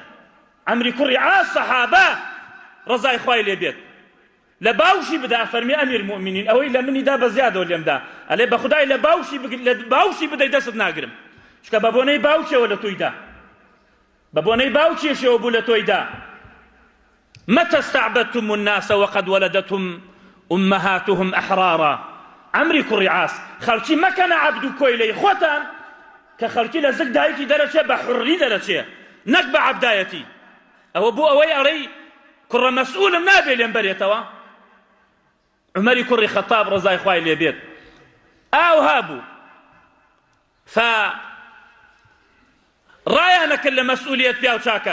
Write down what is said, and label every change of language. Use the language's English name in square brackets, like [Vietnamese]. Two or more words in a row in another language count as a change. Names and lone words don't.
[Central Kurdish] عەمری کوڕی عاس سەحابە ڕزای خوای لێ بێت، لە باوشی بدا. فەرمی ئەمیر مومینین ئەوەی لە منیدا بە زیادەوە لێمدا، ئەلێ بە خودای لە باوشی بدەی دەست ناگرم، چکە بە بۆنەی باوکیەوە لە تۆیدا، بە بۆنەی باوکیشەوە بوو لە تۆیدا. [Arabic] متى استعبدتم الناس وقد ولدتهم أمهاتهم أحرارا. [Central Kurdish] عەمری کوڕی عاس خەڵکی مەکەنە عەبد و کۆیلەی خۆتان، کە خەڵکی لە زگ دایکی دەرەچێ بە حوڕی دەرەچێ، نەک بە عەبدایەتی. ئەوە بۆ ئەوەی ئەڵێی کوڕە مەسئولم نابێ لێم بەرێتەوە. عومەری کوڕی خەتاب ڕزای خوای لێ بێت ئاوها بوو، ڕایانەکرد لە مەسئولیەت پیا و چاکە.